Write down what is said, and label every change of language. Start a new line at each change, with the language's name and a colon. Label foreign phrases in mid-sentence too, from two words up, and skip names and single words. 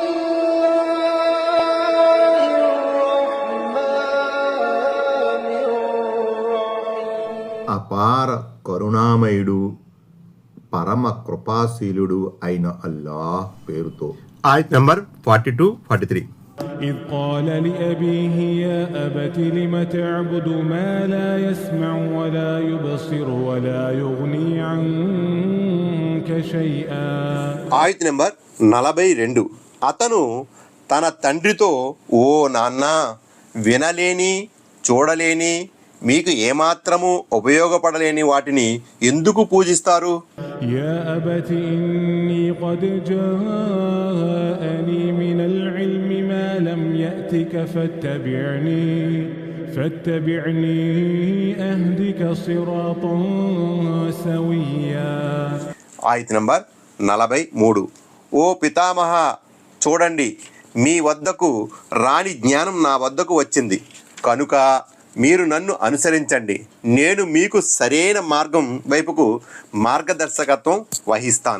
Telugu: అపార కరుణామయుడు పరమ కృపాశీలుడు అయిన అల్లాహ్ పేరుతో. ఆయత్ నంబర్ 42-43.
Arabic: إذ قال لأبيه يا أبت لم تعبد ما لا يسمع ولا يبصر ولا يغني عنك شيئا.
Telugu: ఆయత్ నంబర్ 42. అతను తన తండ్రితో, ఓ నాన్న, వినలేని చూడలేని మీకు ఏమాత్రము ఉపయోగపడలేని వాటిని ఎందుకు పూజిస్తారు?
Arabic: يا أبت إني قد جاءني من العلم ما لم يأتك فاتبعني أهدك صراطا سويا.
Telugu: ఆయత్ నంబర్ 43. ఓ పితామహ, చూడండి, మీ వద్దకు రాని జ్ఞానం నా వద్దకు వచ్చింది కనుక మీరు నన్ను అనుసరించండి, నేను మీకు సరైన మార్గం వైపుకు మార్గదర్శకత్వం వహిస్తాను.